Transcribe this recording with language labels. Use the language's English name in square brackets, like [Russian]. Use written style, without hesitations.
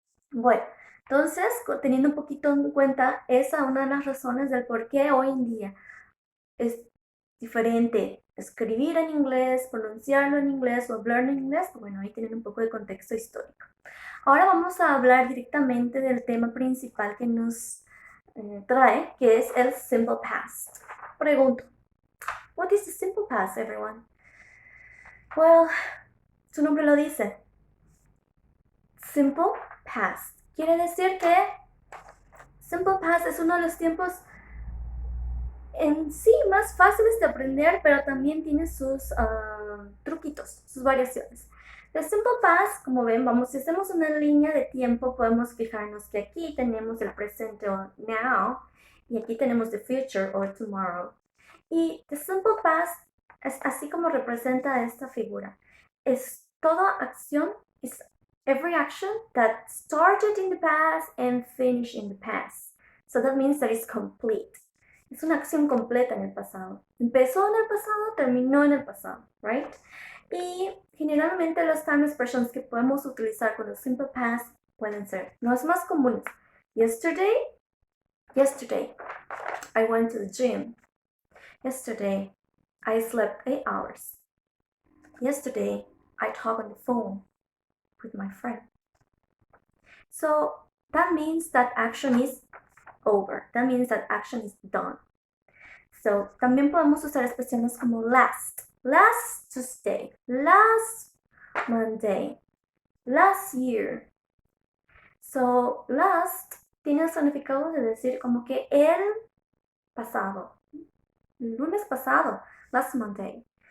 [Spanish] Bueno, entonces, teniendo un poquito en cuenta, esa es una de las razones del por qué hoy en día es diferente escribir en inglés, pronunciarlo en inglés o hablar en inglés. Bueno, ahí tienen un poco de contexto histórico. Ahora vamos a hablar directamente del tema principal que nos trae, que es el simple past. Pregunto, [English] what is the simple past, everyone? Well, [Spanish] su nombre lo dice. Simple past. Quiere decir que simple past es uno de los tiempos en sí más fáciles de aprender, pero también tiene sus truquitos, sus variaciones. The simple past, como ven, si hacemos una línea de tiempo, podemos fijarnos que aquí tenemos el presente o now, y aquí tenemos [English] the future or tomorrow. [Spanish] Y the simple past es así como representa esta figura. Es toda acción, [English] is every action that started in the past and finished in the past. So that means that it's complete. [Spanish] Es una acción completa en el pasado. Empezó en el pasado, terminó en el pasado, right? Y generalmente los time expressions que podemos utilizar con el simple past pueden ser los más comunes. [English] Yesterday, I went to the gym. Yesterday, I slept 8 hours. Yesterday, I talked on the phone with my friend. So that means that action is over. That means that action is done. [Spanish] So, también podemos usar expresiones como [English] last Tuesday, last Monday, last year. [Spanish] So, last tiene el significado de decir como que el pasado, el lunes pasado, [English] last Monday.